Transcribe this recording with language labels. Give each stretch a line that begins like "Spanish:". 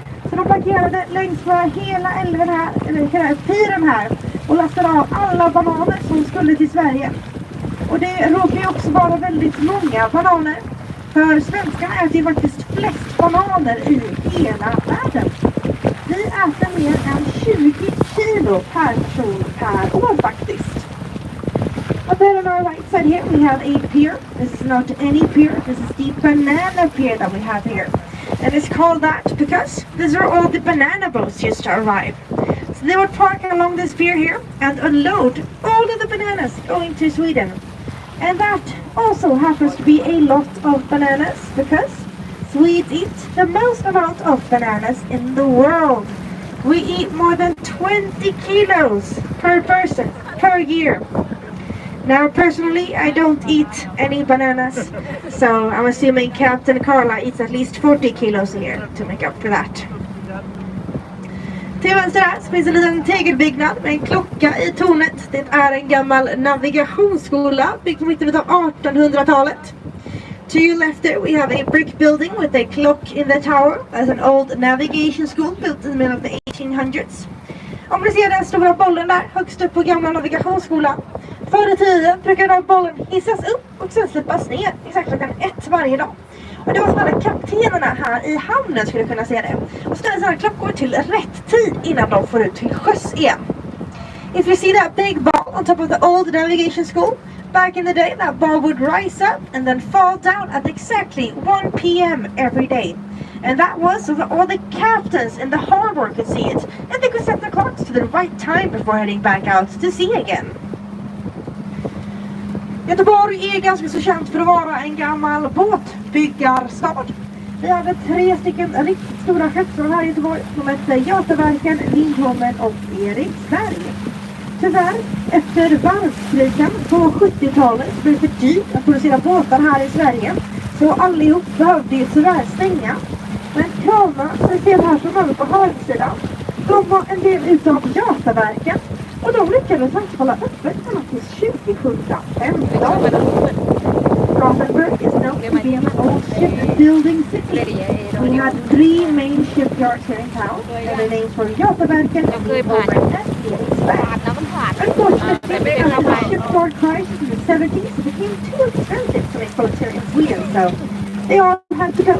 Swedish: Så de parkerade längs med hela älven här, eller hela piren här, och lastade av alla bananer som skulle till Sverige. Och det råkar ju också vara väldigt många bananer. För svenskarna äter ju faktiskt flest bananer i hela världen. Vi äter mer än 20 kilo per person per år faktiskt.
English: Up there on our right side here we have a pier. This is not any pier, this is the banana pier that we have here. And it's called that because these are all the banana boats used to arrive. So they would park along this pier here and unload all of the bananas going to Sweden. And that also happens to be a lot of bananas because Swedes eat the most amount of bananas in the world. We eat more than 20 kilos per person per year. Now personally I don't eat any bananas, so I'm assuming Captain Carla eats at least 40 kilos a year to make up for that.
Swedish: Till vänster här så finns en liten tegelbyggnad med en klocka i tornet. Det är en gammal navigationsskola byggd på mitten av 1800-talet.
English: To your left there we have a brick building with a clock in the tower. That's an old navigation school built in the middle of the 1800s.
Swedish: Om ni ser den stora bollen där högst upp på gamla navigationsskolan. Förr i tiden brukade den bollen hissas upp och sen släppas ner exakt klockan 1 varje dag. Och det var så att kaptenerna här i hamnen skulle kunna se det. Och ställa sina klockor till rätt tid innan de får ut till sjöss igen.
English: If you see that big ball on top of the old navigation school, back in the day that ball would rise up and then fall down at exactly 1 p.m. every day. And that was so that all the captains in the harbor could see it. And they could set their clocks to the right time before heading back out to sea again.
Swedish: Göteborg är ganska så känt för att vara en gammal båtbyggarstad. Vi hade 3 stycken riktigt stora skeppsråd här i Göteborg. De hette Götaverken, Leanholmen och Eriksberg. Tyvärr, efter varvskrisen på 70-talet blev det för dyrt att producera båtar här i Sverige. Så allihop behövde ju tyvärr stänga. Men kramarna som vi ser här som över på högersidan, de var en del utav Götaverken. Och de lyckades faktiskt hålla öppet ända till 2015.
English: Gothenburg is known to be an old shipbuilding city. We had 3 main shipyards here in town, and the names were Götaverken, Leanholmen, and Eriksberg. Unfortunately, after the shipyard crisis in the 70s, it became too expensive to make boats here in Sweden, so they all had to go.